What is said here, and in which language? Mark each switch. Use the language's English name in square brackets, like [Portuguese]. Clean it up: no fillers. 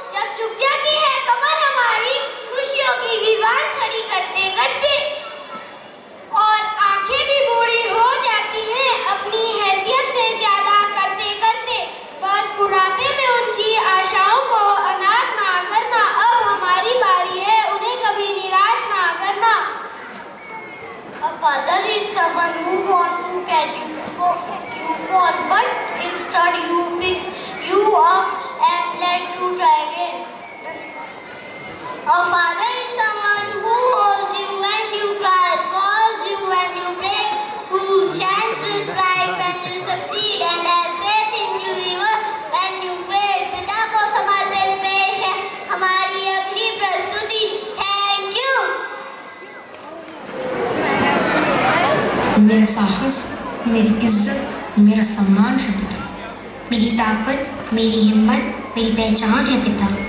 [Hindi] जब झुक जाती है कमर हमारी, खुशियों की दीवार खड़ी करते करते, और आंखें भी बूढ़ी हो जाती हैं अपनी हैसियत से ज्यादा करते करते। बस बुढ़ापे में उनकी आशाओं को अनाथ ना करना। अब हमारी बारी है उन्हें कभी निराश ना करना। [English] A father is someone who want to catch you fall, but instead you picks you up and let you try again. A father is someone who holds you when you cry, scolds you when you break, who stands with pride when you succeed and has faith in you even when you fail. [Hindi] पिता को समर्पित पेश है हमारी अगली प्रस्तुति। [English] Thank you. [Hindi] मेरा साहस, मेरी इज्जत, मेरा सम्मान है पिता। मेरी ताकत, मेरी हिम्मत, मेरी पहचान है पिता।